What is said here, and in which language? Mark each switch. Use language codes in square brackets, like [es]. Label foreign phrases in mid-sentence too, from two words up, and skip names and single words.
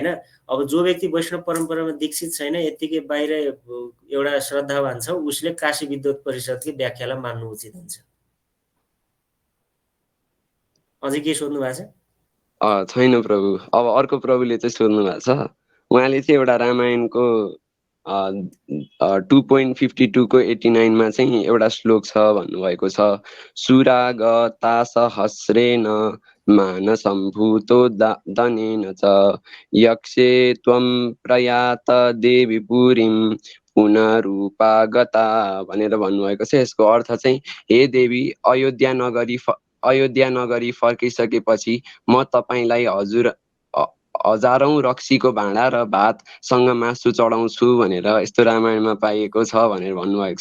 [ne] अब जो व्यक्ति वैष्णव परम्परामा दीक्षित छैन, यत्तिकै बाहिर एउटा श्रद्धावान छ, उसले काशी विद्वत परिषदकै व्याख्यालाई मान्नु उचित हुन्छ। अझै के सोध्नु भएको छ? छैन प्रभु। अब अर्को प्रभुले चाहिँ सोध्नु भएको छ, उहाँले चाहिँ एउटा रामायणको 2.52को 89मा चाहिँ एउटा श्लोक छ भन्नुभएको छ, [sa] सुरागता सहस्रेण मानसम्भूतो दनेन च यक्षे त्वं प्रयात देवी पुरीं पुनरूपागता भनेर भन्नुभएको छ। [ne] यसको अर्थ चाहिँ हे देवी, अयोध्या नगरी फर्किसकेपछि म तपाईँलाई हजारौं रक्सीको भाँडा र भातसँग मासु चढाउँछु भनेर यस्तो रामायणमा पाइएको छ भनेर भन्नुभएको छ।